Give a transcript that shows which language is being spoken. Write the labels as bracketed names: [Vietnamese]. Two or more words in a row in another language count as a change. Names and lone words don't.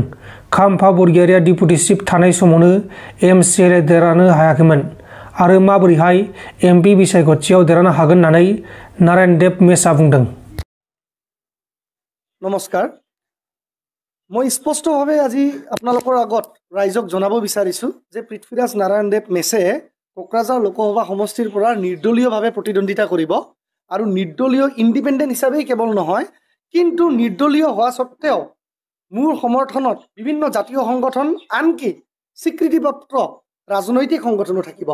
[Bodo] खाम्फा बरग'यारिया डिप्युटि चिफ थानाय समावनो एमसिएलए देरहानो हायाखैमोन आरो माबोरैहाय एमपि बिसायख'थियाव देरहानो हागोन होननानै नारायण देव मेसआ बुंदों। [Hindi] नमस्कार, मैं [Assamese] स्पष्टभावे আজি আপোনালোকৰ আগত ৰাইজক জনাব বিচাৰিছোঁ যে পৃথ্বীৰাজ নাৰায়ণ দেৱ মেছে কোকৰাঝাৰ লোকসভা সমষ্টিৰ পৰা নিৰ্দলীয়ভাৱে প্ৰতিদ্বন্দ্বিতা কৰিব আৰু নিৰ্দলীয় ইণ্ডিপেণ্ডেণ্ট হিচাপেই কেৱল নহয় কিন্তু নিৰ্দলীয় হোৱা স্বত্তেও মোৰ সমৰ্থনত বিভিন্ন জাতীয় সংগঠন আনকি স্বীকৃতিপত্ৰ ৰাজনৈতিক সংগঠনো থাকিব।